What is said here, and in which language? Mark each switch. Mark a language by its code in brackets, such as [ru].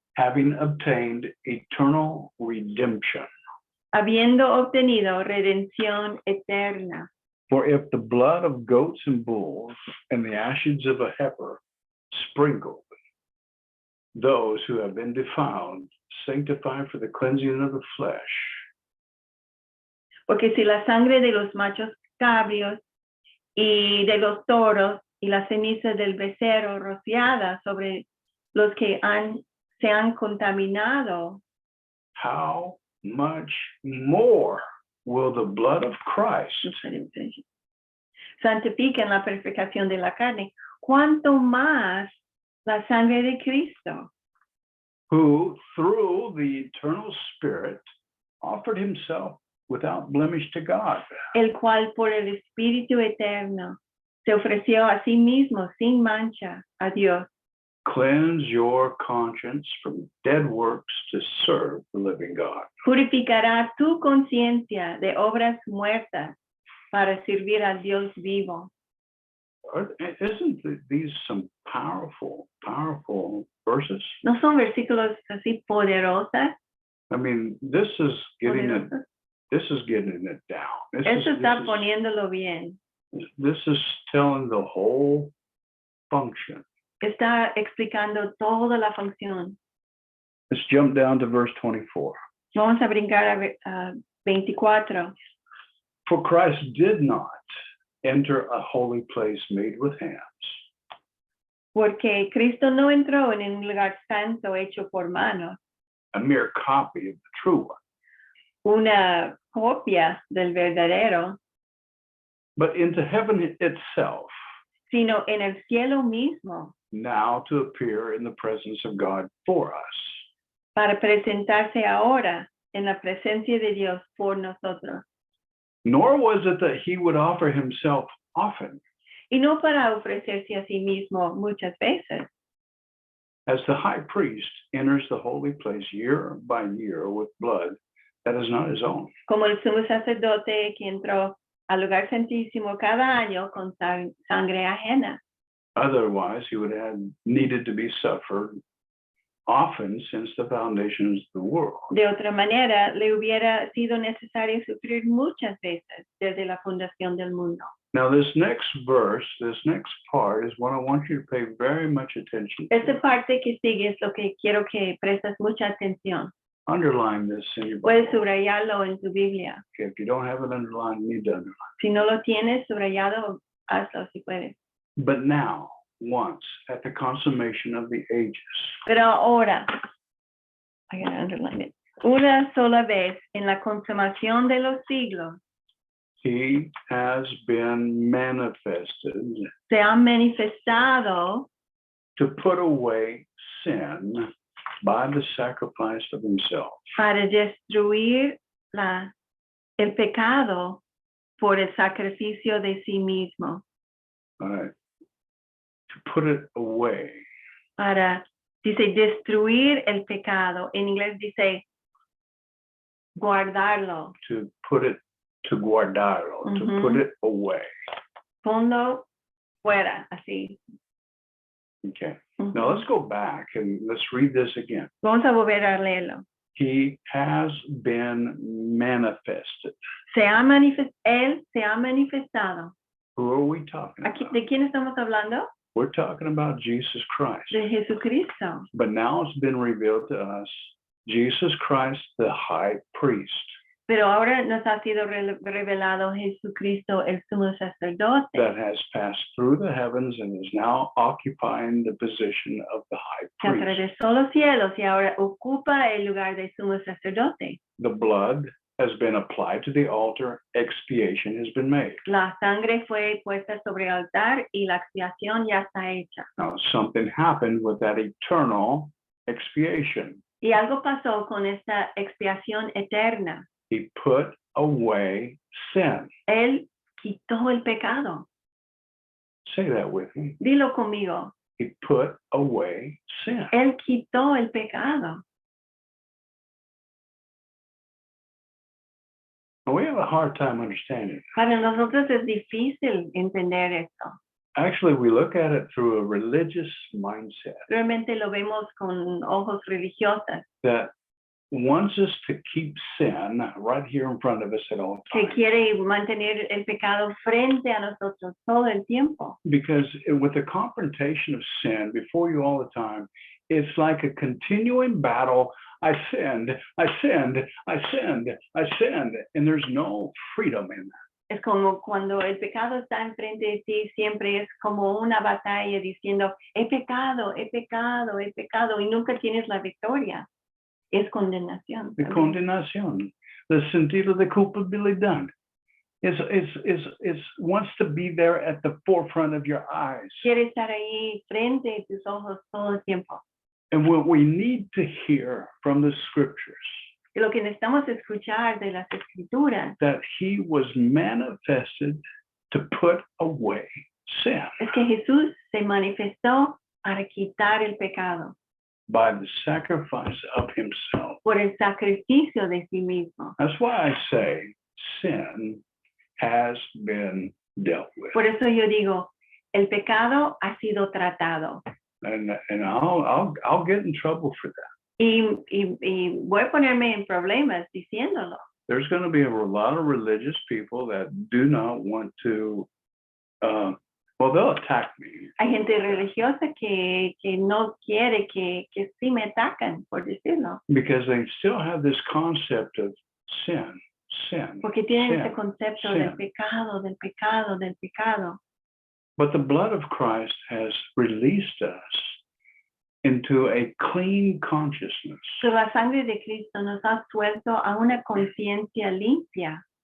[en] having obtained eternal redemption. [es] habiendo obtenido redención eterna. [en] For if the blood of goats and bulls and the ashes of a heifer sprinkled those who have been defiled, sanctified for the cleansing of the flesh, [es] Porque si la sangre de los machos cabrios y de los toros y la ceniza del becerro rociada sobre los que se han contaminado, [en] how much more will the blood of Christ, [es] santifican la purificación de la carne, cuanto más la sangre de Cristo, [en] who through the eternal Spirit offered himself without blemish to God, [es] el cual por el Espíritu eterno se ofreció a sí mismo sin mancha a Dios, [en] cleanse your conscience from dead works to serve the living God. [es] purificará tu conciencia de obras muertas para servir al Dios vivo. [en] Isn't these some powerful, powerful verses? [es] ¿No son versículos así poderosos? [en] I mean, this is getting it down. [es] Eso está poniéndolo bien. [en] This is telling the whole function. [es] Está explicando toda la función. [en] Let's jump down to verse 24. [es] Vamos a brincar a 24. [en] For Christ did not enter a holy place made with hands, [es] Porque Cristo no entró en un lugar santo hecho por manos, [en] a mere copy of the true one, [es] una copia del verdadero, [en] but into heaven itself, [es] sino en el cielo mismo, [en] now to appear in the presence of God for us. [es] para presentarse ahora en la presencia de Dios por nosotros. [en] Nor was it that he would offer himself often, [es] Y no para ofrecerse a sí mismo muchas veces, [en] as the high priest enters the holy place year by year with blood that is not his own. [es] como el sumo sacerdote que entró al lugar santísimo cada año con sangre ajena. [en] Otherwise, he would have needed to be suffered often since the foundations of the world. [es] De otra manera, le hubiera sido necesario sufrir muchas veces desde la fundación del mundo. [en] Now, this next verse, this next part is what I want you to pay very much attention [es] Esta [en] to. [es] parte que sigue es lo que quiero que prestes mucha atención. [en] Underline this in your [es] Puedes [en] Bible. [es] subrayarlo en tu Biblia. [en] Okay, if you don't have it underlined, you need to underline. [es] Si no lo tienes subrayado, hazlo si puedes. [en] But now, once at the consummation of the ages, [es] Pero ahora, [en] I gotta underline it. [es] Una sola vez en la consumación de los siglos, [en] he has been manifested [es] se ha manifestado [en] to put away sin by the sacrifice of himself. [es] para destruir el pecado por el sacrificio de sí mismo. [en] All right. To put it away. [es] Dice destruir el pecado. En inglés dice guardarlo. [en] To put it, to guardarlo, to Mhm. put it away. [es] Ponlo fuera, así. [en] Okay. Ujú. Now let's go back and let's read this again. [es] Vamos a volver a leerlo. [en] He has been manifested. [es] Él se ha manifestado. [en] Who are we talking [es] Aquí, [en] about? [es] ¿de quién estamos hablando? [en] We're talking about Jesus Christ. [es] De Jesucristo. [en] But now it's been revealed to us, Jesus Christ, the high priest, [es] Pero ahora nos ha sido revelado Jesucristo, el sumo sacerdote, [en] that has passed through the heavens and is now occupying the position of the high [es] que [en] priest. [es] atravesó los cielos y ahora ocupa el lugar de sumo sacerdote. [en] The blood has been applied to the altar, expiation has been made. [es] La sangre fue puesta sobre el altar y la expiación ya está hecha. [en] Now, something happened with that eternal expiation. [es] Y algo pasó con esta expiación eterna. [en] He put away sin. [es] Él quitó el pecado. [en] Say that with me. [es] Dilo conmigo. [en] He put away sin. [es] Él quitó el pecado. [en] And we have a hard time understanding it. [es] Para nosotros es difícil entender esto. [en] Actually, we look at it through a religious mindset [es] Realmente lo vemos con ojos religiosos. [en] that wants us to keep sin right here in front of us at all [es] que [en] times. [es] quiere mantener el pecado frente a nosotros todo el tiempo. [en] Because with the confrontation of sin before you all the time, it's like a continuing battle. I sinned, I sinned, I sinned, I sinned, and there's no freedom in that. [es] Es como cuando el pecado está enfrente de ti, siempre es como una batalla diciendo, he pecado, he pecado, he pecado, y nunca tienes la victoria. Es condenación. [en] The [es] también. [en] condenación, the [es] sentido de culpabilidad, [en] is wants to be there at the forefront of your eyes. [es] Quiere estar ahí frente de tus ojos todo el tiempo. [en] And what we need to hear from the scriptures, [es] Y lo que necesitamos escuchar de las escrituras [en] that he was manifested to put away sin [es] es que Jesús se manifestó para quitar el pecado [en] by the sacrifice of himself. [es] por el sacrificio de sí mismo. [en] That's why I say sin has been dealt with. [es] Por eso yo digo, el pecado ha sido tratado. [en] And I'll get in trouble for that. [es] Y voy a ponerme en problemas diciéndolo. [en] There's going to be a lot of religious people that do not want to, well, they'll attack me. [es] Hay gente religiosa que no quiere que sí me atacan, por decirlo, [en] Because they still have this concept of sin. [es] porque tienen [en] Sin, [es] ese concepto [en] sin. [es] del pecado, del pecado, del pecado. [en] But the blood of Christ has released us into a clean consciousness. [es] Pero la sangre de Cristo nos ha suelto a una conciencia limpia.